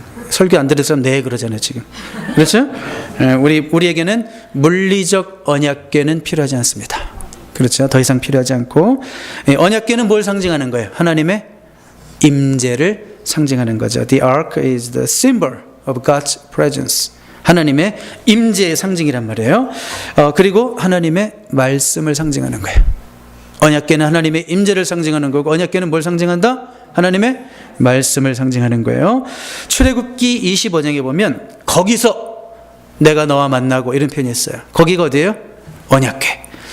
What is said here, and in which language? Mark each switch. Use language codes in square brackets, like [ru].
[ko] 설교 안 들을 사람 네 그러잖아요 지금. 그렇죠? 우리에게는 물리적 언약궤는 필요하지 않습니다. 그렇죠? 더 이상 필요하지 않고, 언약궤는 뭘 상징하는 거예요? 하나님의 임재를 상징하는 거죠. [en] The ark is the symbol of God's presence. [ko] 하나님의 임재의 상징이란 말이에요. 그리고 하나님의 말씀을 상징하는 거예요. 언약궤는 하나님의 임재를 상징하는 거고, 언약궤는 뭘 상징한다? 하나님의 말씀을 상징하는 거예요. 출애굽기 25장에 보면 거기서 내가 너와 만나고 이런 표현이 있어요. 거기가 어디예요? 언약궤.